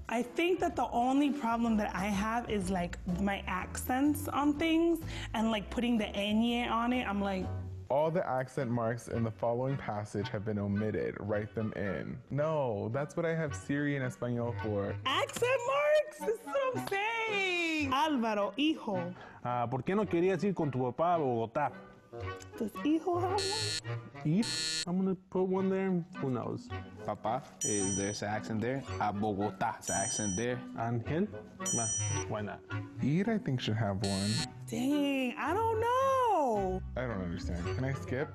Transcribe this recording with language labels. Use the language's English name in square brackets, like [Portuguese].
[English] I think that the only problem that I have is like my accents on things and like putting the ñ on it, I'm like, all the accent marks in the following passage have been omitted. Write them in. No, that's what I have Siri and Espanol for. Accent marks? This is what I'm saying. Álvaro, hijo. [Spanish] ¿Por qué no querías ir con tu papá a Bogotá? [English] Does hijo have one? If I'm gonna put one there, who knows? Papa, there's an accent there. A Bogotá, there's an accent there. Angel? Nah, why not? Ir, I think, should have one. Dang, I don't know. I don't understand. Can I skip?